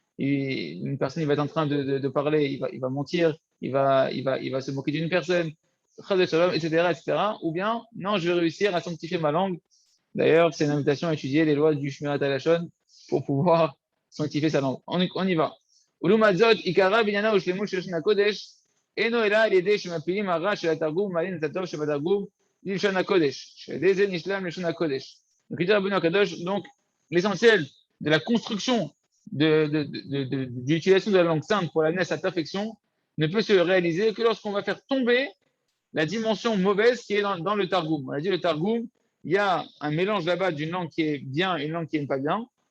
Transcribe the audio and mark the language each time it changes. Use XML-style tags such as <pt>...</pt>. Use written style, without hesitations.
<fr>Une personne, il va être en train de parler, il va mentir, il va se moquer d'une personne, etc., etc. Ou bien, non, je vais réussir à sanctifier ma langue. D'ailleurs, c'est une invitation à étudier les lois du Shmirat HaLashon pour pouvoir sanctifier sa langue. On y va.</fr> <he>ולעומת עיקרה בעניינה הוא שלמות של לשון הקודש, אינו אלא על ידי שמפילים הרע של התרגום ומעלים את הטוב שבתרגום ללשון הקודש, שעל ידי זה נשלם לשון הקודש.</he> <fr>Donc, il dit Rabbeinu Akadosh, donc l'essentiel de la construction de l'utilisation de la langue sainte pour l'amener à sa perfection ne peut se réaliser que lorsqu'on va faire tomber la dimension mauvaise qui est dans le Targum. On a dit le Targum, il y a un mélange là-bas d'une langue qui est bien et une langue qui n'est pas bien.</fr>